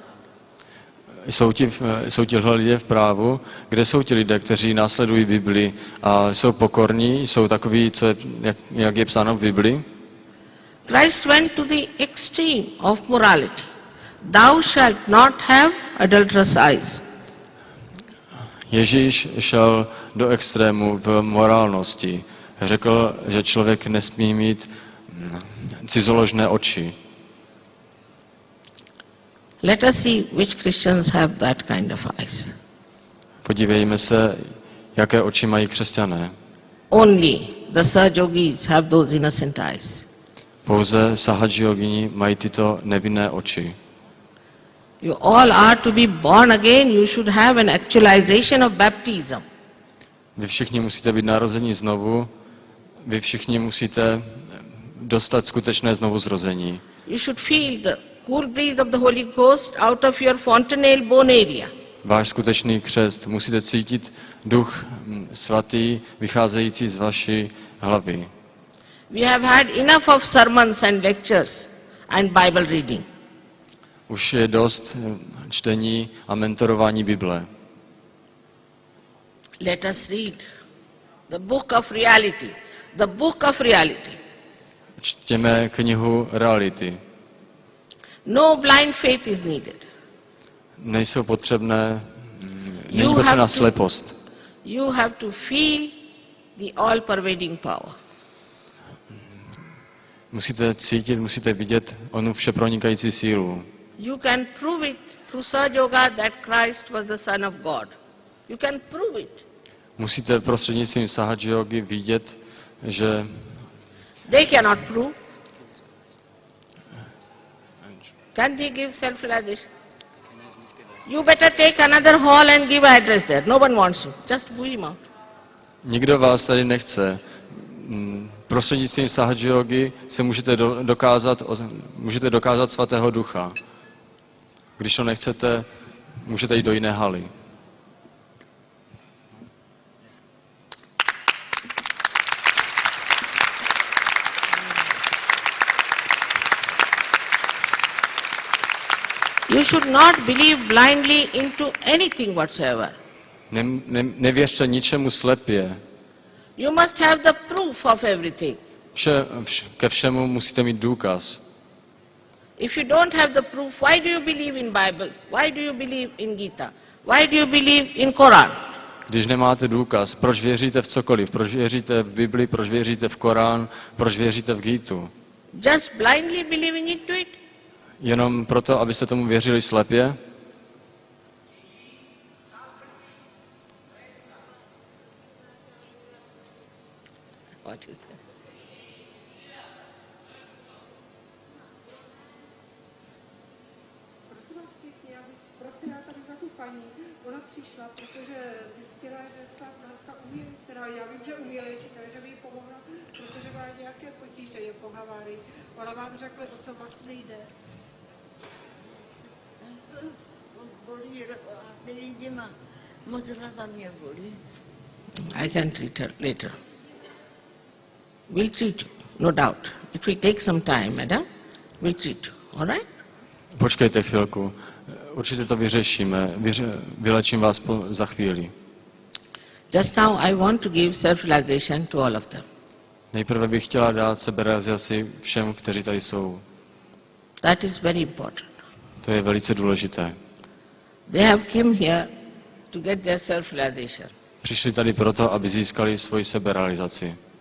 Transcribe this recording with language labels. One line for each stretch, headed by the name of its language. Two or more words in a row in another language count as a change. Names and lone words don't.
Czech: Jsou tihle lidé v právu, kde jsou ti lidé, kteří následují Bibli a jsou pokorní, jsou takoví, jak je psáno v Bibli.
English: Christ went to the extreme of morality. Thou shalt not have adulterous eyes.
Czech: Ježíš šel do extrému v morálnosti. Řekl, že člověk nesmí mít cizoložné oči.
English: Let us see which Christians have that kind of eyes.
Czech: Podívejme se, jaké oči mají křesťané.
English: Only the Sahajogis have those innocent eyes.
Czech: Pouze Sahajogini mají tyto nevinné oči.
English: You all are to be born again. You should have an actualization of baptism.
Czech: Vy všichni musíte být narození znovu, vy všichni musíte dostat skutečné znovuzrození.
English: You should feel the cool breeze of the Holy Ghost out of your fontanelle bone area.
Czech: Váš skutečný křest, musíte cítit duch svatý vycházející z vaší hlavy.
English: We have had enough of sermons and lectures and Bible reading.
Czech: Už je dost čtení a mentorování Bible.
English: Let us read the book of reality. The book of reality.
Czech: Čtěme knihu reality.
English: No blind faith is needed.
Czech: Není potřebná slepost.
English: You have to feel the all-pervading power.
Czech: Musíte cítit, musíte vidět onu všepronikající sílu.
English: You can prove it through Sahaja Yoga that Christ was the Son of God. You can prove it.
Czech: Musíte prostřednictvím Sahaja Yogy vidět, že
English: They cannot prove. Can they give self-realization? You better take another hall and give an address there. No one wants you. Just pull him out.
Czech: nikdo vás tady nechce. Prostřednictvím Sahaja Yogy se můžete dokázat svatého ducha. Když to nechcete, můžete jít do jiné haly.
English: You should not believe blindly into anything whatsoever.
Czech: Nevěřte ničemu slepě.
English: You must have the proof of everything.
Czech: Ke všemu musíte mít důkaz.
English: If you don't have the proof, why do you believe in Bible? Why do you believe in Gita? Why do you believe in Quran?
Czech: Když nemáte důkaz, proč věříte v cokoliv? Proč věříte v Bibli, proč věříte v Korán, proč věříte v Gítu?
English: Just blindly believing into it?
Czech: Jenom proto, abyste tomu věřili slepě?
English: What is it?
Czech: Prosím vás pěkně, já bych prosila tady za tu paní. Ona přišla, protože zjistila, že snad matka umí, teda já vím, že umí léčit, takže by jí pomohla, protože má nějaké potíže, je po havárii. Ona vám řekla, o co vlastně jde. Bolí byli děma, moc hlava mě bolí.
English: I can treat her later. We'll treat you, no doubt. It will take some time, madam. We'll treat you, all right?
Czech: Počkejte chvilku. Určitě to vyřešíme. Vylečím vás za chvíli.
English: Just now I want to give self-realization to all of them.
Czech: Nejprve bych chtěla dát seberealizaci všem, kteří tady jsou.
English: That is very important.
Czech: To je velice důležité.
English: They have come here to get their self-realization.
Czech: Přišli tady proto, aby získali svoji seberealizaci.